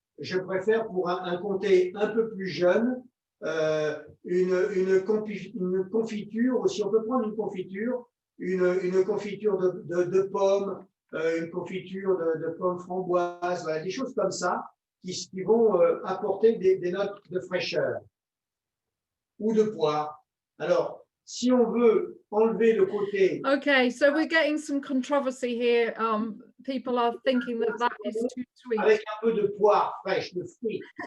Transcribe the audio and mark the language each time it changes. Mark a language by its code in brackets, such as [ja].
[fr] Je préfère pour un Comté un peu plus jeune une confiture, si on peut prendre une confiture de pommes, une confiture de pommes framboises, voilà, des choses comme ça qui vont apporter des notes de fraîcheur ou de poire. Alors, si on veut enlever le côté… [en] Okay, so we're getting some controversy here. People are thinking that is too sweet. [fr] Avec un peu de poire fraîche, de fruits.